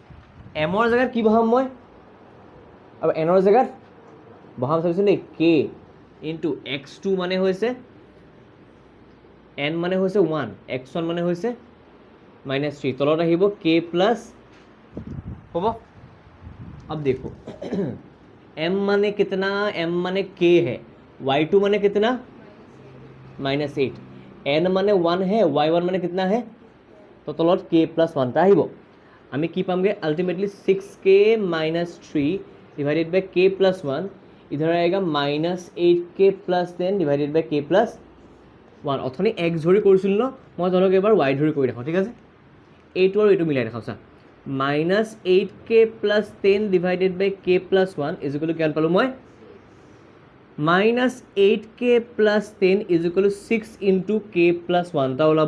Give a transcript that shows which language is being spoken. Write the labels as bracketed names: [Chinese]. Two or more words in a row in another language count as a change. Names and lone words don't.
[Assamese] m ৰ জেগাত কি বহাম মই, আৰু n ৰ জেগাত বহাম চাবিচোন দেই, k ইনটু x2 মানে হৈছে n মানে হৈছে 1, x1 মানে হৈছে -3, তলত আহিব k প্লাছ হ'ব। [Hindi] अब देखो m माने कितना, m माने k है, y2 माने कितना -8, n माने 1 है, y1 माने कितना है, तो [Assamese] তলত k প্লাছ 1 টা আহিব। আমি কি পামগে [English] ultimately 6k - 3 divided by k plus 1, [Hindi] इधर आएगा [English] -8k plus 10 divided by k plus 1. [Assamese] অথনি x ধৰি কৰিছিল ন, মই তলক এবাৰ y ধৰি কৰি দেখাওঁ, ঠিক আছে। এইটো আৰু এইটো মিলাই দেখাওঁ চা, [English] -8k plus 10 divided by k plus 1 is equal to [Assamese] কিমান পালোঁ মই, [English] -8k plus 10 is equal to 6 into k plus 1 [Assamese] টা ওলাব।